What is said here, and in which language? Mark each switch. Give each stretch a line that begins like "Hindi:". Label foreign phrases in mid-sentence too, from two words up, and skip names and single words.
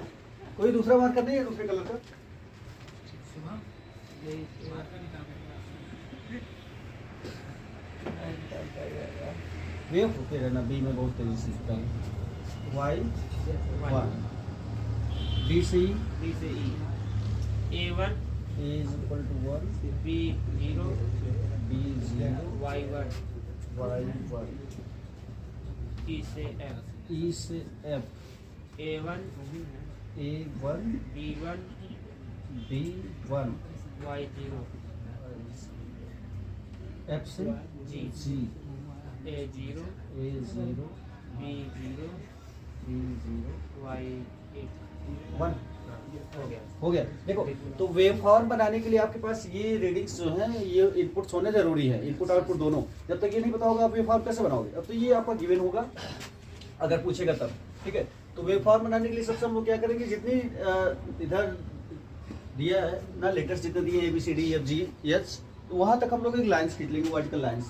Hindi: कोई दूसरा मार्कर नहीं है दूसरे कलर का? वेव होते रहना, बी में बहुत तेजी से दिखता है। वाई 1, बी से ई, A1
English: A is equal to 1,
Hindi: B0 B 0, Y1 Y 1, E से F E से F, A1 A 1, B1 B 1, Y0 F से G G, A0 A 0, B0 B 0, Y1 1 हो गया। हो गया। देखो, तो
English: wave form
Hindi: बनाने के लिए आपके पास ये रीडिंग्स जो हैं, ये इनपुट्स होने जरूरी है,
English: input output
Hindi: दोनों। जब तक ये नहीं पता होगा आप
English: wave form
Hindi: कैसे बनाओगे? अब तो ये आपका गिवन होगा अगर पूछेगा तब। ठीक है, तो
English: wave form
Hindi: बनाने के लिए सबसे हम लोग क्या करेंगे, जितनी इधर दिया है ना, लेटर्स जितने दिए A B C D E F G H, तो वहां तक हम लोग एक लाइन्स खींच लेंगे,
English: vertical lines.